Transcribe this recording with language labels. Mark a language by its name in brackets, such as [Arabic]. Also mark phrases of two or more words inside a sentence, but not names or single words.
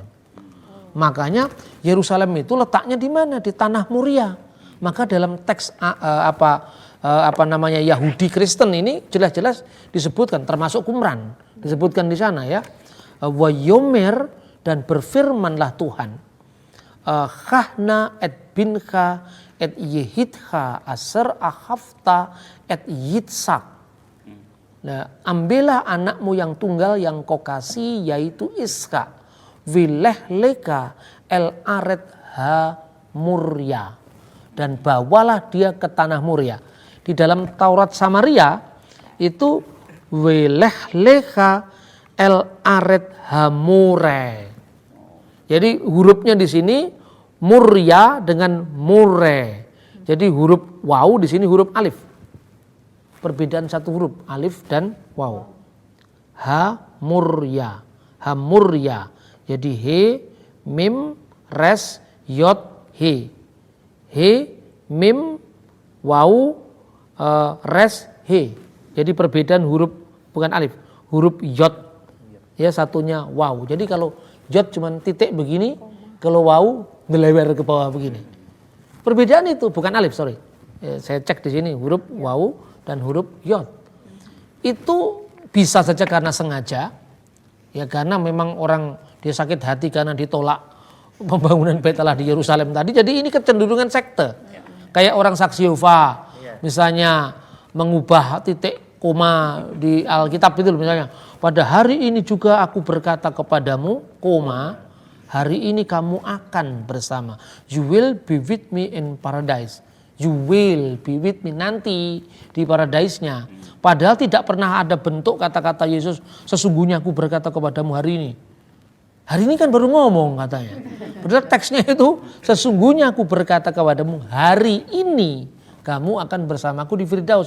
[Indonesian] Makanya Yerusalem itu letaknya di mana? Di tanah Muria. Maka dalam teks Yahudi Kristen ini jelas-jelas disebutkan, termasuk Qumran disebutkan di sana ya. Wayomer, dan berfirmanlah Tuhan, [Hebrew] קח נא את בנך את יחידך אשר אהבת את יצחק. [Indonesian] Nah, ambillah anakmu yang tunggal yang kau kasih, yaitu Iska, [Hebrew] ולך לך אל ארץ המוריה, [Indonesian] dan bawalah dia ke tanah Muria. Di dalam Taurat Samaria itu [Hebrew] ולך לך אל ארץ המורה. [Indonesian] Jadi hurufnya di sini Muria dengan Mure. Jadi huruf waw di sini huruf alif. Perbedaan satu huruf, alif dan waw. Ha Muria. Ha Muria. Jadi he, mim, res, yod, he. He, mim, waw, res, he. Jadi perbedaan huruf bukan alif, huruf yod. Ya, satunya waw. Jadi kalau yod cuman titik begini, kalau waw ngelewer ke bawah begini. Perbedaan itu bukan alif, sorry. Ya, saya cek di sini huruf waw dan huruf yod. Itu bisa saja karena sengaja, ya karena memang orang dia sakit hati karena ditolak pembangunan Bait Allah di Yerusalem tadi. Jadi ini kecenderungan sekte. Kayak orang Saksi Yehova misalnya mengubah titik koma di Alkitab itu misalnya. Pada hari ini juga aku berkata kepadamu, koma, hari ini kamu akan bersama. [English] You will be with me in paradise. You will be with me [Indonesian] nanti di paradise-nya. Padahal tidak pernah ada bentuk kata-kata Yesus, sesungguhnya aku berkata kepadamu hari ini. Hari ini kan baru ngomong katanya. Padahal teksnya itu, sesungguhnya aku berkata kepadamu hari ini kamu akan bersamaku di Firdaus.